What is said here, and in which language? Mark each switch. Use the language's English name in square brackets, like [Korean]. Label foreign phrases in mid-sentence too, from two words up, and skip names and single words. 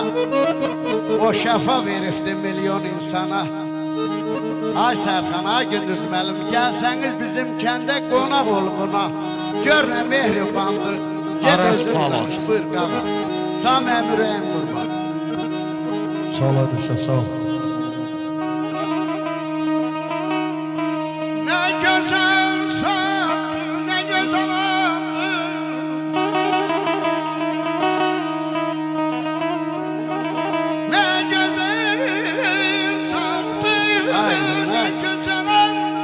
[Azerbaijani] O şəfa verifdi milyon insana. Ay Sərxan, ay Gündüz müəllim, gəlsəniz bizim kəndə qonaq ol buna. Gör nə mehribandır. Aras Palas. Buyur qaqa. Sağ məmürəyim qurban. Sağ ol Adisa, sağ ol. [Turkish] Ne güzel sattı, ne güzel aldı. Ne güzel sattı, ne güzel aldı.